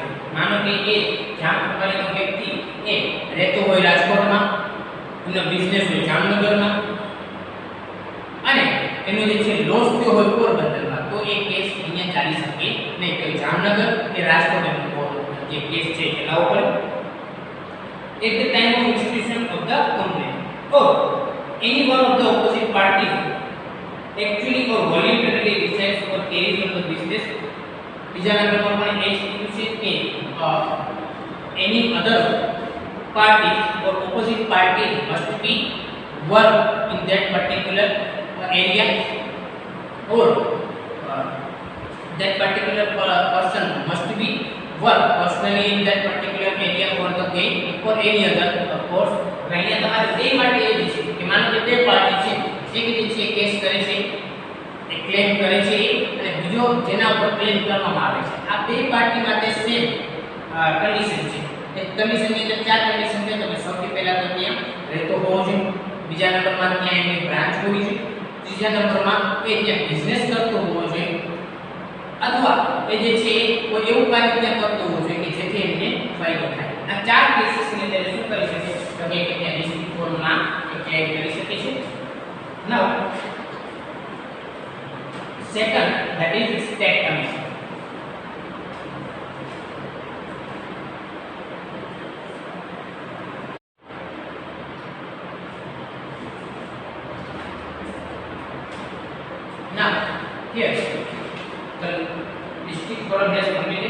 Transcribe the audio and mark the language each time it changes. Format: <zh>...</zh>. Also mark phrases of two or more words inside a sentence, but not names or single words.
<gu>માનો કે એ જામખંભાળિયાનો વ્યક્તિ એ રહેતો હોય રાજકોટમાં, એનો બિઝનેસ હોય જામનગરમાં અને એનો જે છે લોસ થયો હોય પોરબંદરમાં તો એ કેસ અહીંયા ચાલી શકે નહીં. તો જામનગર કે રાજકોટ એનો જે કેસ છે એ લાવવો પડે.</gu> <en>At the time of institution of the complaint or any one of the opposite parties actually or voluntarily resides or carries on the business.</en> <gu>બીજા નંબરમાં પણ એ છે કે</gu> <en>any other parties or opposite parties must be work in that particular area or that particular person must be work personally in that particular area for the gain or any other of course.</en> <gu>અહીંયા તમારે બે માટે એ છે કે માનો કે બે પાર્ટી છે જે કે છે કેસ કરે છે એ ક્લેમ કરે છે અને બીજો જેના ઉપર ક્લેમ કરવામાં આવે છે આ બે પાર્ટી માટે</gu> <en>same condition</en> <gu>છે. એ કન્ડિશનની અંદર ચાર કન્ડિશન છે. તમે સૌથી પહેલા તો ત્યાં રહેતો હોવો જોઈએ, બીજા નંબરમાં ત્યાં એની બ્રાન્ચ હોવી જોઈએ, ત્રીજા નંબરમાં એ ત્યાં બિઝનેસ કરતો હોવો જોઈએ અથવા એ જે છે કોઈ એવું કાર્ય ત્યાં કરતો હોવો જોઈએ કે જેથી એમને ફાયદો થાય. આ ચાર કેસીસની અંદર શું કરી શકે તો કે ત્યાં</gu> <en>district court</en> <gu>ક્લેમ કરી શકે છે.</gu> <en>નાઉ second, that is state commission. Now here the district forum has completed.</en>